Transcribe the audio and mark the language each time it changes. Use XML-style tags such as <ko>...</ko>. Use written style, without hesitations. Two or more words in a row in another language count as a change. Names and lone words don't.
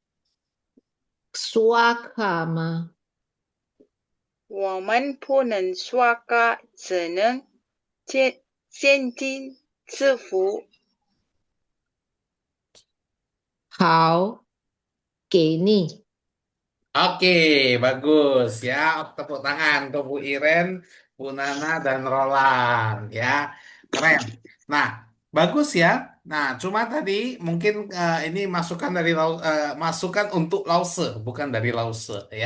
<zh>刷卡吗？我们不能刷卡，只能现金支付。好，给你。</zh> <id>Oke, bagus ya. Tepuk tangan untuk Bu Iren, Bu Nana, dan Roland ya. Keren. Nah, bagus ya. Nah, cuma tadi mungkin ini masukan untuk Lause, bukan dari Lause ya.</id>